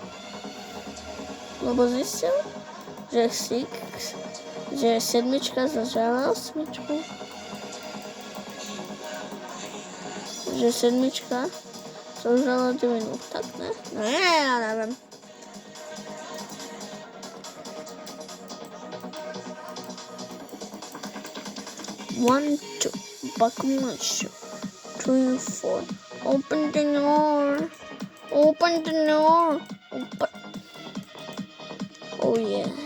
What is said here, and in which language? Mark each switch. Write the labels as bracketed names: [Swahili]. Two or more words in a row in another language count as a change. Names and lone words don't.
[Slovak] Lebo zistil, že sedmička zažala osmičku. Že sedmička zažala 9 minút, tak ne? Ne, ja neviem. [English] One, two, buckle my shoe. 3, 4. Open the door. Open the door. Open. Oh yeah.